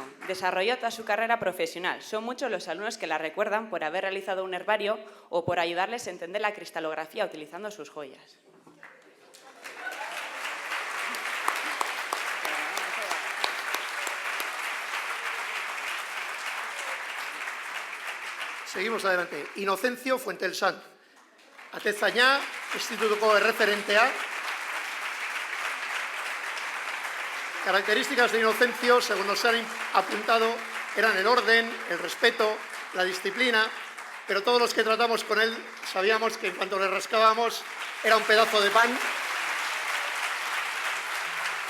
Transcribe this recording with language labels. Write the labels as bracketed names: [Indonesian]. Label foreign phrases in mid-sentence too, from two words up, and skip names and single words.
[Spanish] Desarrolló toda su carrera profesional. Son muchos los alumnos que la recuerdan por haber realizado un herbario o por ayudarles a entender la cristalografía utilizando sus joyas. Seguimos adelante. [Basque] Inocencio Fuentelsan, atezaina, institutuko erreferentea. [Spanish] Características de Inocencio, según nos han apuntado, eran el orden, el respeto, la disciplina, pero todos los que tratamos con él sabíamos que en cuanto le rascábamos era un pedazo de pan.